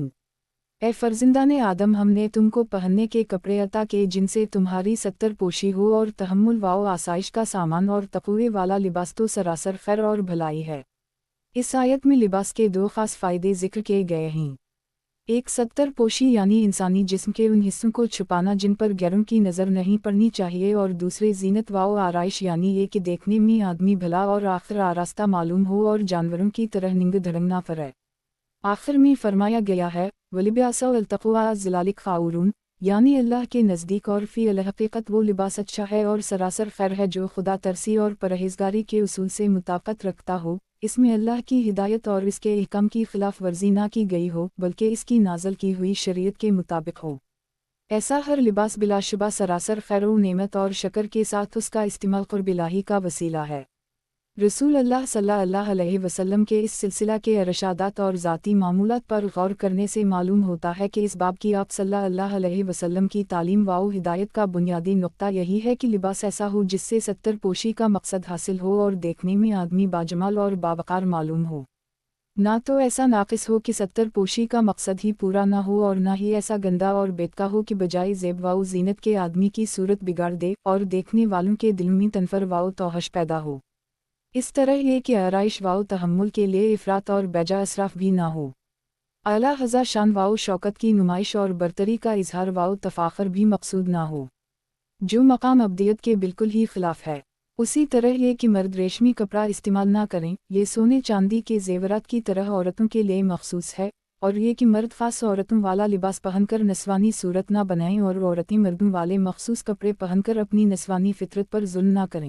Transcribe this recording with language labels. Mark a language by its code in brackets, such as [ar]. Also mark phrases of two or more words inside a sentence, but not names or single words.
[hi] ऐ फ़रज़ंदाने आदम, हम ने तुम को पहनने के कपड़े अता किए जिन से तुम्हारी सतर पोशी हो, और तहम्मुल व आसाइश का सामान और तक़वा वाला लिबास तो सरासर ख़ैर और भलाई है. इस आयत में लिबास के 2 ख़ास फ़ायदे ज़िक्र किए गए हैं. एक सत्तर पोशी यानी इंसानी जिस्म के उन हिस्सों को छुपाना जिन पर गैरों की नज़र नहीं पड़नी चाहिए, और दूसरे जीनत व आराइश यानी ये कि देखने में आदमी भला और आखिर आरास्ता मालूम हो और जानवरों की तरह निंग धड़ंग ना फरे। आखिर में फरमाया गया है [ar] ولباس التقوى ذلك خير, [hi] यानी अल्लाह के नज़दीक और फ़ी अलहक़ीक़त वो लिबास अच्छा है और सरासर खैर है जो खुदा तरसी और परहेज़गारी के उसूल से मुताबिकत रखता हो, इसमें अल्लाह की हिदायत और इसके अहकाम की खिलाफ वर्जी ना की गई हो बल्कि इसकी नाज़ल की हुई शरीयत के मुताबिक हो। ऐसा हर लिबास बिलाशुबा सरासर खैर व नेमत और शक्र के साथ उसका इस्तेमाल क़ुर्ब इलाही का वसीला है। रसूल अल्लाह [ar] صلى الله عليه وسلم [hi] के इस सिलसिला के इरशादात और ज़ाती मामूलात पर गौर करने से मालूम होता है कि इस बाब की आप [ar] صلى الله عليه وسلم [hi] की तालीम व हिदायत का बुनियादी नुक्ता यही है कि लिबास ऐसा हो जिससे सत्तर पोशी का मकसद हासिल हो और देखने में आदमी बाजमाल और बावकार मालूम हो। ना तो ऐसा नाक़िस हो कि सत्तर पोशी का मकसद ही पूरा ना हो, और ना ही ऐसा गंदा और बेतका हो कि बजाय ज़ेब व ज़ीनत के आदमी की सूरत बिगाड़ दे और देखने वालों के दिल में तनफर व तोहश पैदा हो। इस तरह ये कि आराइश व तहम्मुल के लिए इफ़रात और बेजा इसराफ भी ना हो। [ar] على هذا [hi] शान व शौकत की नुमाइश और बरतरी का इजहार व तफ़ाखर भी मकसूद ना हो, जो मकाम अब्दियत के बिल्कुल ही खिलाफ है। उसी तरह ये कि मर्द रेशमी कपड़ा इस्तेमाल ना करें, ये सोने चांदी के ज़ेवरात की तरह औरतों के लिए मखसूस है, और ये कि मर्द ख़ास औरतों वाला लिबास पहनकर नस्वानी सूरत ना बनाएं और औरतें मर्दों वाले मखसूस कपड़े पहनकर अपनी नस्वानी फितरत पर जुल्म ना करें।